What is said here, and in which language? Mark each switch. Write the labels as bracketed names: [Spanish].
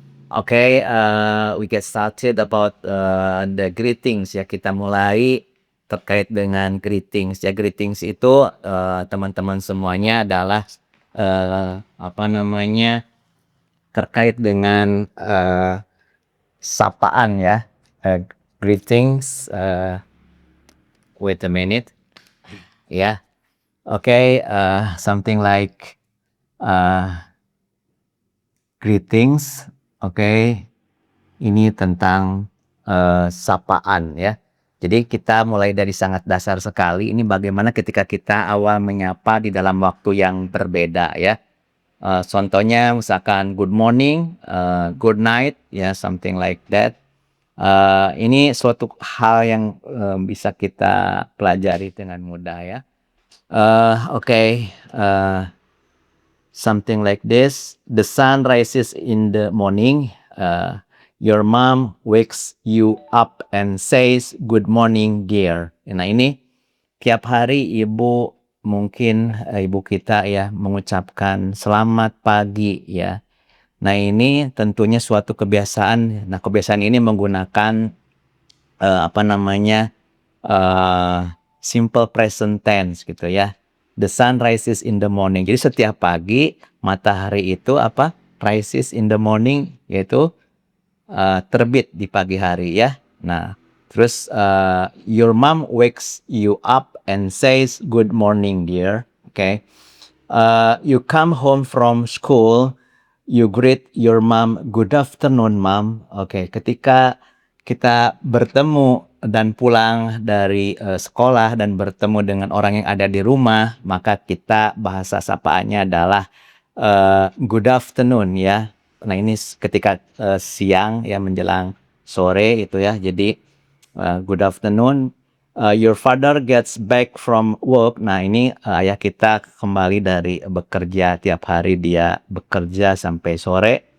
[English] Okay, we get started about the greetings ya. [Indonesian] Kita mulai terkait dengan greetings ya. Greetings itu teman-teman semuanya adalah apa namanya, terkait dengan sapaan ya. [English] Greetings. Wait a minute. Yeah. Okay. Something like greetings. [Indonesian] Okay. Ini tentang sapaan ya. Jadi kita mulai dari sangat dasar sekali. Ini bagaimana ketika kita awal menyapa di dalam waktu yang berbeda ya. Contohnya misalkan [English] good morning, good night ya, something like that. [Indonesian] Ini suatu hal yang bisa kita pelajari dengan mudah ya. [English] Okay. Something like this. The sun rises in the morning. Your mom wakes you up and says, "Good morning, dear." [Indonesian] Nah ini tiap hari ibu mungkin ibu kita ya mengucapkan selamat pagi ya. Nah, ini tentunya suatu kebiasaan. Nah, kebiasaan ini menggunakan apa namanya simple present tense gitu ya. [English] The sun rises in the morning. [Indonesian] Jadi setiap pagi matahari itu apa? [English] Rises in the morning, [Indonesian] yaitu terbit di pagi hari ya. Nah, terus [English] your mom wakes you up and says good morning dear. Okay. You come home from school, you greet your mom, good afternoon mom. [Indonesian] Oke, ketika kita bertemu dan pulang dari sekolah dan bertemu dengan orang yang ada di rumah, maka kita bahasa sapaannya adalah good afternoon ya. Nah, ini ketika siang ya menjelang sore itu ya. Jadi good afternoon. [English] Your father gets back from work. [Indonesian] Nah, ini ayah kita kembali dari bekerja, tiap hari dia bekerja sampai sore.